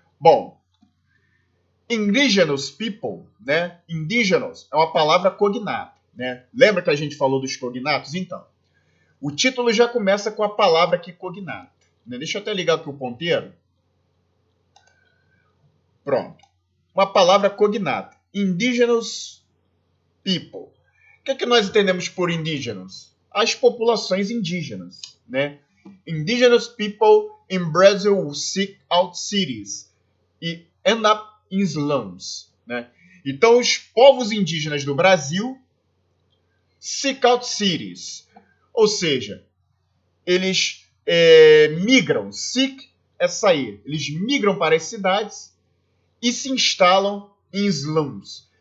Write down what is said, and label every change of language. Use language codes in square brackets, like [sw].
[pt] Bom, indigenous people, né? Indigenous é uma palavra cognata, né? Lembra que a gente falou dos cognatos? Então, o título já começa com a palavra aqui cognata, né? Deixa eu até ligar aqui o ponteiro. Pronto. Uma palavra cognata. Indigenous people. O que nós entendemos por indígenas? As populações indígenas, né? [en] indigenous people in Brazil will seek out cities e end up in slums, né? [pt] Então, os povos indígenas do Brasil [en] seek out cities, [pt] ou seja, eles migram, seek é sair, eles migram para as cidades e se instalam em slums.